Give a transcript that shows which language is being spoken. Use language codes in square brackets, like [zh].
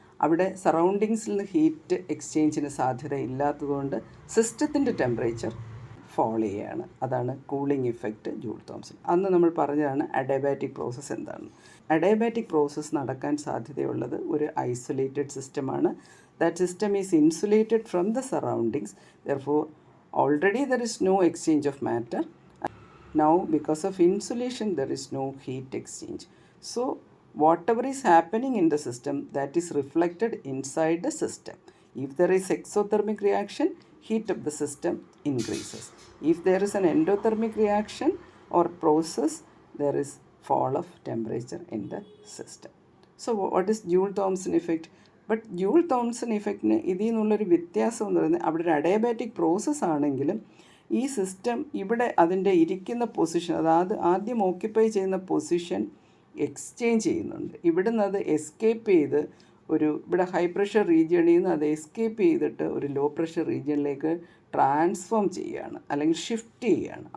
[ml] അവിടെ സറൗണ്ടിങ്സിൽ നിന്ന് ഹീറ്റ് എക്സ്ചേഞ്ചിന് സാധ്യത ഇല്ലാത്തതുകൊണ്ട് സിസ്റ്റത്തിൻ്റെ ടെമ്പറേച്ചർ ഫോൾ ചെയ്യുകയാണ്. അതാണ് കൂളിംഗ് ഇഫക്റ്റ് ജൂൾ തോംസൺ. അന്ന് നമ്മൾ പറഞ്ഞതാണ് അഡയബാറ്റിക് പ്രോസസ്സ് എന്താണ്. അഡയബാറ്റിക് പ്രോസസ്സ് നടക്കാൻ സാധ്യതയുള്ളത് ഒരു ഐസൊലേറ്റഡ് സിസ്റ്റമാണ്. [en] That system is insulated from the surroundings. Therefore, already there is no exchange of matter. Now, because of insulation, there is no heat exchange. So, whatever is happening in the system, that is reflected inside the system. If there is exothermic reaction, heat of the system increases. If there is an endothermic reaction or process, there is fall of temperature in the system. So, what is Joule-Thomson effect? [ml] But joule Thomson ഇഫക്റ്റിന് ഇതിൽ നിന്നുള്ളൊരു വ്യത്യാസം എന്ന് പറയുന്നത് അവിടെ ഒരു adiabatic process ആണെങ്കിലും ഈ system ഇവിടെ അതിൻ്റെ ഇരിക്കുന്ന പൊസിഷൻ, അതായത് ആദ്യം ഓക്യുപ്പൈ ചെയ്യുന്ന പൊസിഷൻ എക്സ്ചേഞ്ച് ചെയ്യുന്നുണ്ട്. ഇവിടുന്ന് അത് എസ്കേപ്പ് ചെയ്ത് ഇവിടെ ഹൈ പ്രഷർ റീജിയണിൽ നിന്ന് അത് എസ്കേപ്പ് ചെയ്തിട്ട് ഒരു ലോ പ്രഷർ റീജിയണിലേക്ക് ട്രാൻസ്ഫോം ചെയ്യുകയാണ്, അല്ലെങ്കിൽ ഷിഫ്റ്റ് ചെയ്യുകയാണ്.